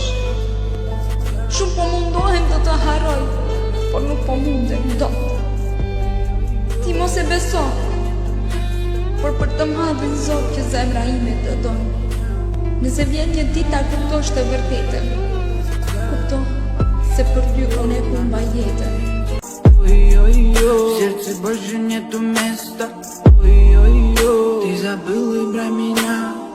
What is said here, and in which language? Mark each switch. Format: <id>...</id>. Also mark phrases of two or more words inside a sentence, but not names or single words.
<sq>Shumë po mundohem do të haroj, por nuk po mundem do. Ti mos e beso, por për të madhin Zot që zemra ime të donë. Nëse vjen një ditë ta kuptosh të vërtetën, kupto se për ty unë e humba jetën.</sq> <ru>Сердце больше нету места. Ты забыл и про меня.</ru>